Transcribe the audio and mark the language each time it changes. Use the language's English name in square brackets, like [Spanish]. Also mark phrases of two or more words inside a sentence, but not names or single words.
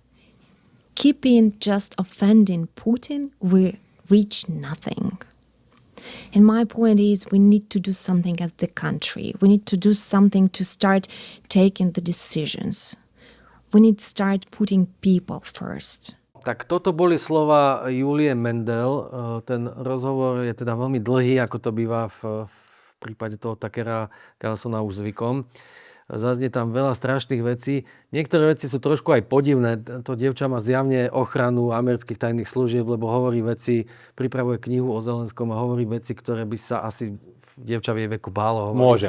[English] Keeping just offending Putin will reach nothing. And my point is we need to do something as the country. We need to do something to start taking the decisions. We need to start putting people first. [Slovak] Tak toto boli slova Julie Mendel. Ten rozhovor je teda veľmi dlhý, ako to býva v prípade toho Tuckera Carlsona už zvykom. Zaznie tam veľa strašných vecí. Niektoré veci sú trošku aj podivné. To dievča má zjavne ochranu amerických tajných služieb, lebo hovorí veci, pripravuje knihu o Zelenskom a hovorí veci, ktoré by sa asi dievča v jej veku bálo hovoriť.